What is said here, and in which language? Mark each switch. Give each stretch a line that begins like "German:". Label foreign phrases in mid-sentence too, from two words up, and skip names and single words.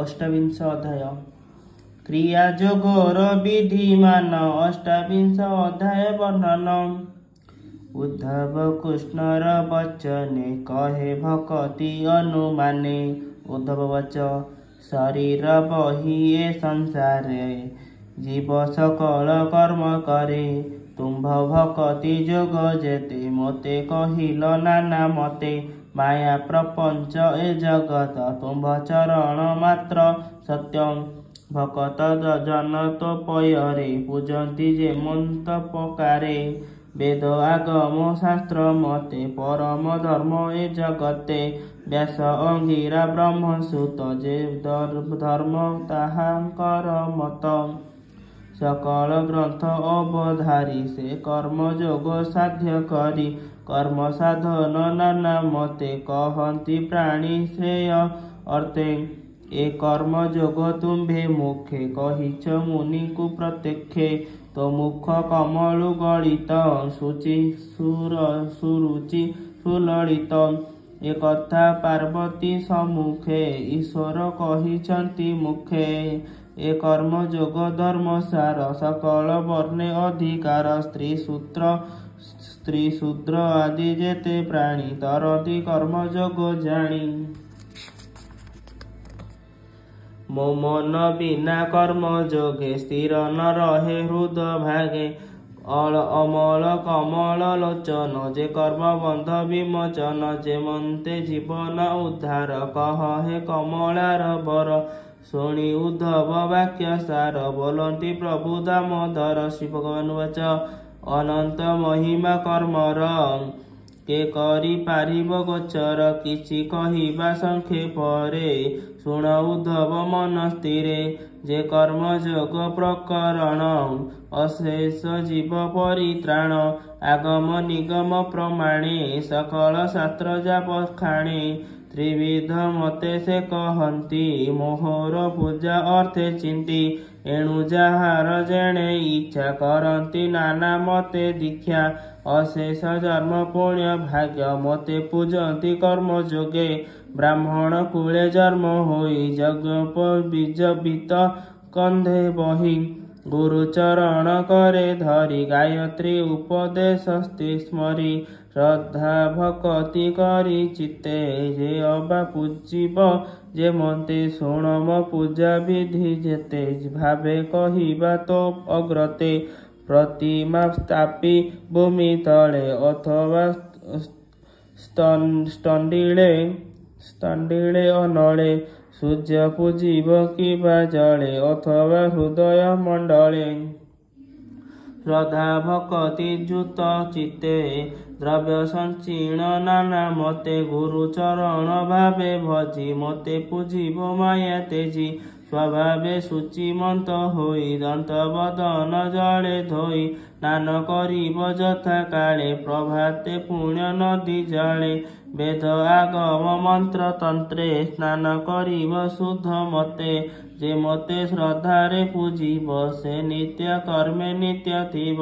Odia: ଅଷ୍ଟାବିଂଶ ଅଧ୍ୟାୟ କ୍ରିୟା ଯୋଗର ବିଧିମାନ ଅଷ୍ଟାବିଂଶ ଅଧ୍ୟାୟ ବର୍ଣ୍ଣନ। ଉଦ୍ଧବ କୃଷ୍ଣର ବଚନେ କହେ ଭକ୍ତି ଅନୁମାନେ। ଉଦ୍ଧବ ବଚ ଶରୀର ବହି ଏ ସଂସାରେ ଜୀବ ସକଳ କର୍ମ କରେ। ତୁମ୍ଭ ଭକ୍ତି ଯୋଗ ଯେତେ ମୋତେ କହିଲ ନାନା ମତେ। ମାୟା ପ୍ରପଞ୍ଚ ଏ ଜଗତ ତୁମ୍ଭ ଚରଣ ମାତ୍ର ସତ୍ୟମ। ଭକତ ଜନ ତୋ ପୟରେ ପୂଜନ୍ତି ଯେ ମନ୍ତ ପକାରେ। ବେଦ ଆଗମ ଶାସ୍ତ୍ର ମତେ ପରମ ଧର୍ମ ଏ ଜଗତେ। ବ୍ୟାସ ଅଙ୍ଗିରା ବ୍ରହ୍ମ ସୁତ ଯେ ଧର୍ମ ତାହାଙ୍କର ମତ। ସକଳ ଗ୍ରନ୍ଥ ଅବଧାରି ସେ କର୍ମ ଯୋଗ ସାଧ୍ୟ କରି। କର୍ମ ସାଧନ ନାନା ମତେ କହନ୍ତି ପ୍ରାଣୀ ଶ୍ରେୟ ଅର୍ଥେ। ଏ କର୍ମ ଯୋଗ ତୁମ୍ଭେ ମୁଖେ କହିଛ ମୁନି କୁ ପ୍ରତ୍ୟକ୍ଷେ। ତୋ ମୁଖ କମଳୁ ଗଣିତ ସୁଚି ସୁରୁଚି ସୁଲଳିତ। ଏ କଥା ପାର୍ବତୀ ସମ୍ମୁଖେ ଈଶ୍ୱର କହିଛନ୍ତି ମୁଖେ। ଏ କର୍ମ ଯୋଗ ଧର୍ମ ସାର ସକଳ ବର୍ଣ୍ଣେ ଅଧିକାର। ସ୍ତ୍ରୀ ଶୂଦ୍ର ଆଦି ଯେତେ ପ୍ରାଣୀ ତରନ୍ତି କର୍ମ ଯୋଗ ଜାଣି। ମୋ ମନ ବିନା କର୍ମ ଯୋଗେ ସ୍ଥିର ନ ରହେ ହୃଦ ଭାଗେ। ଅମଳ କମଳ ଲୋଚନ ଯେ କର୍ମ ବନ୍ଧ ବିମୋଚନ। ଯେ ମନ୍ତେ ଜୀବନ ଉଦ୍ଧାର କହେ କମଳାର ବର। ଶୁଣି ଉଦ୍ଧବ ବାକ୍ୟ ସାର ବୋଲନ୍ତି ପ୍ରଭୁ ଦାମୋଦର। ଶ୍ରୀ ଭଗବାନ ବଚ ଅନନ୍ତ ମହିମା କର୍ମର କେ କରି ପାରିବ ଗୋଚର। କିଛି କହିବା ସଂକ୍ଷେପରେ ଶୁଣ ଉଦ୍ଧବ ମନ ସ୍ଥିରେ। ଯେ କର୍ମ ଯୋଗ ପ୍ରକରଣ ଅଶେଷ ଜୀବ ପରିତ୍ରାଣ। ଆଗମ ନିଗମ ପ୍ରମାଣେ ସକଳ ଶାସ୍ତ୍ର ଯା ବଖାଣେ। ତ୍ରିବିଧ ମତେ ସେ କହନ୍ତି ମୋହର ପୂଜା ଅର୍ଥେ ଚିନ୍ତି। ଏଣୁ ଯାହାର ଯେଣେ ଇଚ୍ଛା କରନ୍ତି ନାନା ମତେ ଦୀକ୍ଷା। ଅଶେଷ ଜନ୍ମ ପୁଣ୍ୟ ଭାଗ୍ୟ ମତେ ପୂଜନ୍ତି କର୍ମ ଯୋଗେ। ବ୍ରାହ୍ମଣ କୁଳେ ଜନ୍ମ ହୋଇ ଯଜ୍ଞ ବୀଜ ବୀତ କନ୍ଧେ ବହି। ଗୁରୁ ଚରଣ କରେ ଧରି ଗାୟତ୍ରୀ ଉପଦେଶ ସ୍ମରି। ଶ୍ରଦ୍ଧା ଭକ୍ତି କରି ଚିତ୍ତେ ଯେ ଅବା ପୂଜିବ ଯେ ମତେ। ଶୁଣମ ପୂଜା ବିଧି ଯେତେ ଭାବେ କହିବା ତୋ ଅଗ୍ରତେ। ପ୍ରତିମା ସ୍ଥାପି ଭୂମି ତଳେ ଅଥବା ସ୍ତଣ୍ଡିଳେ ଅନଳେ। ସୂର୍ଯ୍ୟ ପୂଜିବ କିବା ଜଳେ ଅଥବା ହୃଦୟ ମଣ୍ଡଳେ। ଶ୍ରଦ୍ଧା ଭକ୍ତି ଯୁତ ଚିତ୍ତେ ଦ୍ରବ୍ୟ ସଞ୍ଚୀର୍ଣ୍ଣ ନାନା ମତେ। ଗୁରୁ ଚରଣ ଭାବେ ଭଜି ମତେ ପୂଜିବ ମାୟା ତେଜି। ସ୍ୱଭାବେ ଶୁଚିମନ୍ତ ହୋଇ ଦନ୍ତ ବଦନ ଜଳେ ଧୋଇ। ସ୍ନାନ କରିବ ଯଥା କାଳେ ପ୍ରଭାତେ ପୁଣ୍ୟ ନଦୀ ଜଳେ। ବେଦ ଆଗମ ମନ୍ତ୍ର ତନ୍ତ୍ରେ ସ୍ନାନ କରିବ ଶୁଦ୍ଧ ମତେ। ଯେ ମତେ ଶ୍ରଦ୍ଧାରେ ପୂଜିବ ସେ ନିତ୍ୟ କର୍ମେ ନିତ୍ୟ ଥିବ।